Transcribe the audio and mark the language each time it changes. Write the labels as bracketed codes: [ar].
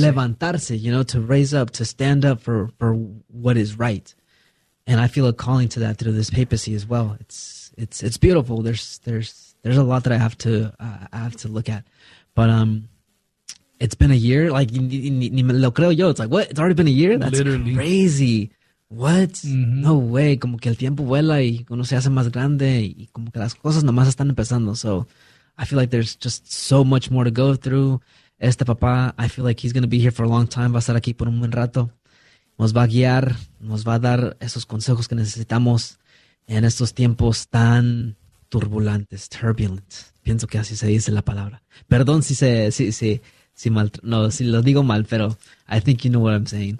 [en] Levantarse, you know, to raise up, to stand up for what is right. And I feel a calling to that through this papacy as well. It's beautiful. There's a lot that I have to look at. But, it's been a year, like, [es] ni me lo creo yo. [en] It's like, what? It's already been a year? That's Literally. crazy. What? No way. [es] Como que el tiempo vuela y uno se hace más grande y como que las cosas nomás están empezando. [en] So, I feel like there's just so much more to go through. [es] Este papá, [en] I feel like he's going to be here for a long time. [es] Va a estar aquí por un buen rato. Nos va a guiar, nos va a dar esos consejos que necesitamos en estos tiempos tan turbulentes, turbulent. Pienso que así se dice la palabra. Perdón si se. Si mal, no, si lo digo mal, pero [en] I think you know what I'm saying.